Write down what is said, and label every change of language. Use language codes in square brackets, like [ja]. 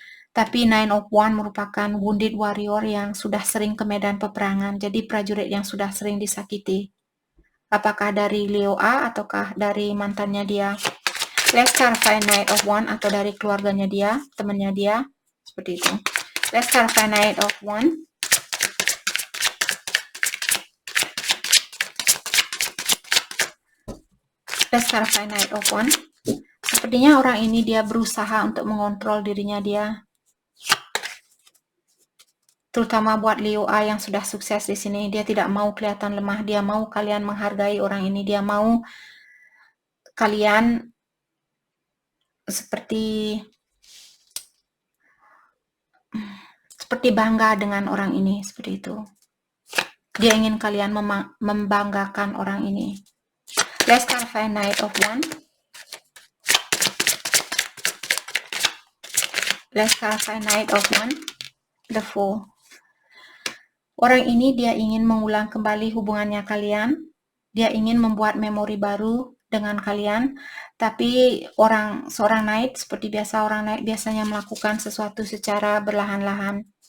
[id] Tapi Nine of Wands merupakan [en] wounded warrior [id] yang sudah sering ke medan peperangan. Jadi prajurit yang sudah sering disakiti. Apakah dari Leo A ataukah dari mantannya dia? [en] Let's clarify [id] Knight of Wands atau dari keluarganya dia, temannya dia. Seperti itu. [en] Let's clarify Knight of Wands. Let's clarify Knight of Wands. [id] Sepertinya orang ini dia berusaha untuk mengontrol dirinya dia. Terutama buat Leo A yang sudah sukses di sini, dia tidak mau kelihatan lemah, dia mau kalian menghargai orang ini, dia mau kalian seperti bangga dengan orang ini, seperti itu. Dia ingin kalian membanggakan orang ini. [en] Let's clarify Knight of Wands. Let's clarify Knight of Wands. The Fool. [id] Orang ini dia ingin mengulang kembali hubungannya kalian. Dia ingin membuat memori baru dengan kalian. Tapi seorang knight, seperti biasa orang knight biasanya melakukan sesuatu secara berlahan-lahan.